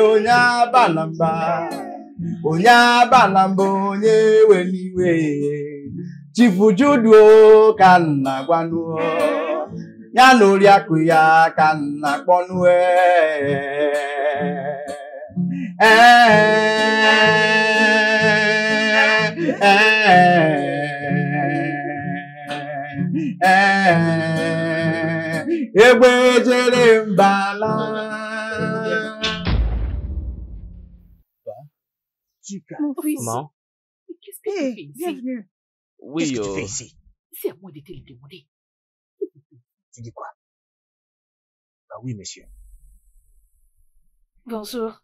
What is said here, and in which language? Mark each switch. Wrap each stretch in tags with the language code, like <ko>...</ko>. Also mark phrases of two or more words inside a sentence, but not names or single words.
<ig>onye abanamba onye abanamba onye weliwe Chifu Judo ka nna gwanuo ya na oriakụ ya ka nna kpọnue egbe jere mbala</ig> <fr>Mon fils, Maman? mais qu'est-ce que tu fais ici? Bienvenue. Oui, Qu'est-ce que tu fais ici? C'est à moi de te le demander. Tu dis quoi? Ah oui, monsieur. Bonjour.</fr>